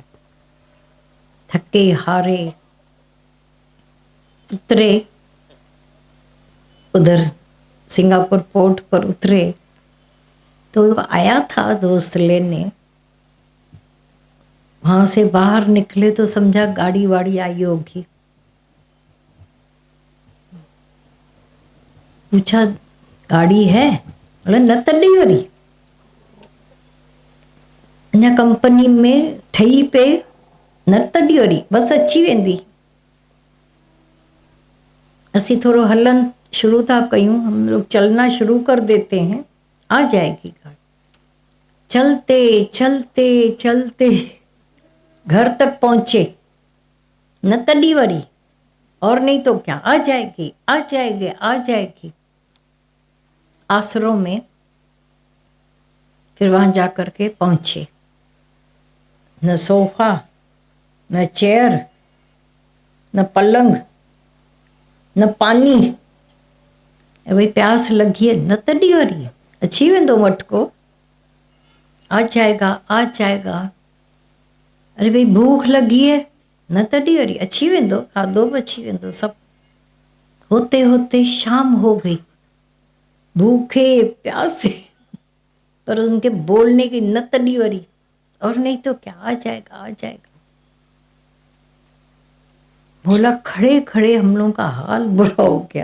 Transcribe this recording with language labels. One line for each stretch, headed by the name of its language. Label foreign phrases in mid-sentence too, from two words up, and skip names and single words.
Hindi: थके हारे उतरे, उधर सिंगापुर पोर्ट पर उतरे तो वो आया था दोस्त लेने। वहां से बाहर निकले तो समझा गाड़ी वाड़ी आई होगी। पूछा गाड़ी है?
Sindhi: बोला न तॾी वरी अञा कंपनी में ठही पे न तॾी वरी बस अची वेंदी। असी थोड़ो हलन शुरू था कयूं,
Hindi: हम लोग चलना शुरू कर देते हैं, आ जाएगी गाड़ी। चलते चलते चलते घर तक पहुंचे,
Sindhi: न तड़ी वरी,
Hindi: और नहीं तो क्या, आ जाएगी आ जाएगी आ जाएगी। आसरों में फिर वहां जाकर के पहुंचे, न सोफा न चेयर न पलंग न पानी। भाई प्यास लगी है,
Sindhi: न तड़ी वरी अची वेंदो मटको,
Hindi: आ जाएगा आ जाएगा। अरे भाई भूख लगी है,
Sindhi: न तड़ी वरी अची वेंदो, खाधो बि अची वेंदो।
Hindi: सब होते होते शाम हो गई, भूखे प्यासे, पर उनके बोलने की
Sindhi: न तड़ी वरी,
Hindi: और नहीं तो क्या, आ जाएगा आ जाएगा। बोला खड़े खड़े हम लोगों का हाल बुरा हो गया।